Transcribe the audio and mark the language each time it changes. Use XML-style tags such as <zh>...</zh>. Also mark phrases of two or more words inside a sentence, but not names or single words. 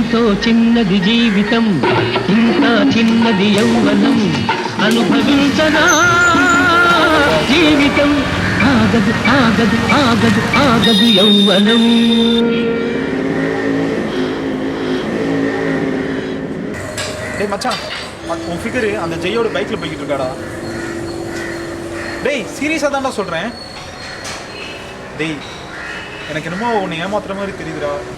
<te>చిన్నది జీవితం ఇంకా చిన్నది యౌవనం అనుభవించనా జీవితం ఆగదు ఆగదు ఆగదు ఆగదు యౌవనం.</te> <ta>டேய் மச்சான், உன் ஃபிகரு அந்த ஜெயோட பைக்கில் போய்கிட்டு இருக்காடா. டேய் சீரியஸாக தான்டா சொல்கிறேன். டேய் எனக்கு என்னமோ உன்னை ஏமாத்துற மாதிரி தெரியுதுடா.</ta>